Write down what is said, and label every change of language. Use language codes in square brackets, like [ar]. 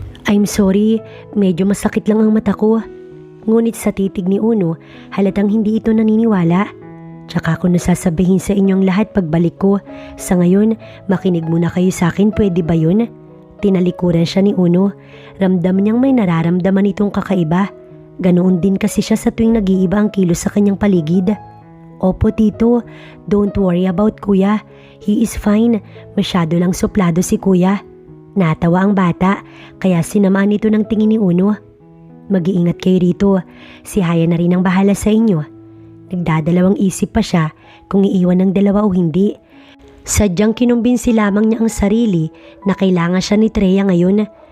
[en] I'm sorry, [tl] medyo masakit lang ang mata ko. Ngunit sa titig ni Uno, halatang hindi ito naniniwala. Tsaka ko nasasabihin sa inyong lahat pagbalik ko. Sa ngayon, makinig muna kayo sa akin, pwede ba yun? Tinalikuran siya ni Uno. Ramdam niyang may nararamdaman itong kakaiba. Ganoon din kasi siya sa tuwing nag-iiba ang kilos sa kanyang paligid. Opo tito, [en] don't worry about kuya. He is fine, [tl] masyado lang suplado si kuya. Natawa ang bata, kaya sinamaan ito ng tingin ni Uno. Mag-iingat kayo rito, si Haya na rin ang bahala sa inyo. Nagdadalawang isip pa siya kung iiwan ng dalawa o hindi. Sadyang kinumbinsi lamang niya ang sarili na kailangan siya ni Treya ngayon.